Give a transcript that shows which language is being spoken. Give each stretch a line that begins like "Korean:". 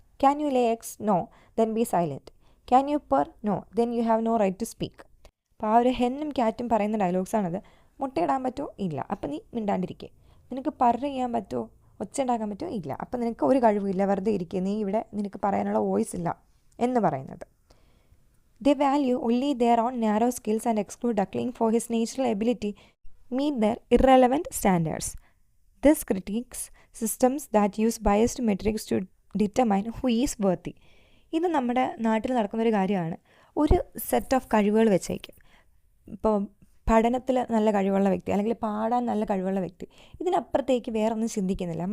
English: Can you lay eggs? No, then be silent. Can you purr? No, then you have no right to speak.
Malayalam: അപ്പോൾ ആ ഒരു ഹെന്നും ക്യാറ്റും പറയുന്ന ഡയലോഗ്സാണത്. മുട്ടയിടാൻ പറ്റുമോ? ഇല്ല, അപ്പം നീ മിണ്ടാണ്ടിരിക്കുക. നിനക്ക് പറ ചെയ്യാൻ പറ്റുമോ? ഒച്ച ഉണ്ടാക്കാൻ പറ്റുമോ? ഇല്ല, അപ്പം നിനക്ക് ഒരു കഴിവില്ല, വെറുതെ ഇരിക്കുക, നീ ഇവിടെ നിനക്ക് പറയാനുള്ള വോയിസ് ഇല്ല എന്ന് പറയുന്നത്.
English: They value only their own narrow skills and exclude duckling for his natural ability meet their irrelevant standards. This critiques systems that use biased metrics to determine who is worthy.
Malayalam: ഇത് നമ്മുടെ നാട്ടിൽ നടക്കുന്നൊരു കാര്യമാണ്. ഒരു set of കഴിവുകൾ വെച്ചേക്കും. ഇപ്പോൾ പഠനത്തിൽ നല്ല കഴിവുള്ള വ്യക്തി, അല്ലെങ്കിൽ പാടാൻ നല്ല കഴിവുള്ള വ്യക്തി, ഇതിനപ്പുറത്തേക്ക് വേറൊന്നും ചിന്തിക്കുന്നില്ല.